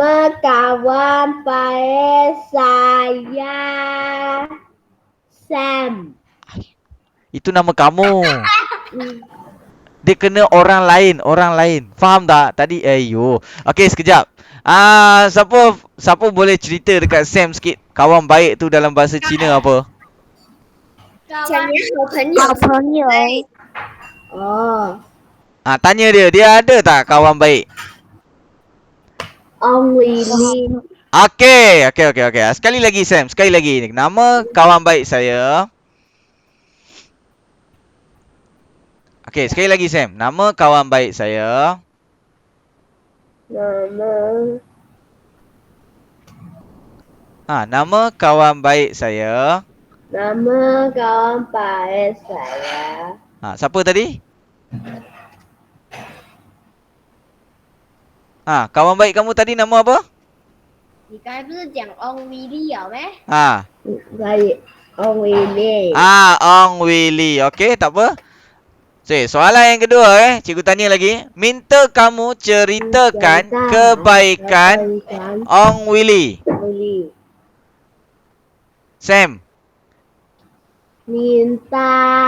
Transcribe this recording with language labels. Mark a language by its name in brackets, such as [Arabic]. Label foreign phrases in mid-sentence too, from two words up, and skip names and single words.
[Malay] Nama kawan baik saya Sam. Itu nama kamu. Dia kena orang lain. Faham tak? Tadi Okey, sekejap. Siapa boleh cerita dekat Sam sikit kawan baik tu dalam bahasa Cina apa? [Chinese] 讲你好朋友。 [Malay] Oh. Tanya dia ada tak kawan baik? Ông Willy. Okey. Sekali lagi, Sam. Nama kawan baik saya. Okey, sekali lagi, Sam. Nama kawan baik saya. Nama kawan baik saya. Nama kawan baik saya. Siapa tadi? Kawan baik kamu tadi nama apa? [Chinese] 你刚才不是讲 Ông Willy 有没？ [Malay] Ông Willy. Ong Willy. Okey, tak apa. Soalan yang kedua cikgu tanya lagi. Minta kamu ceritakan kebaikan Ong Willy. Willy. Sam. Minta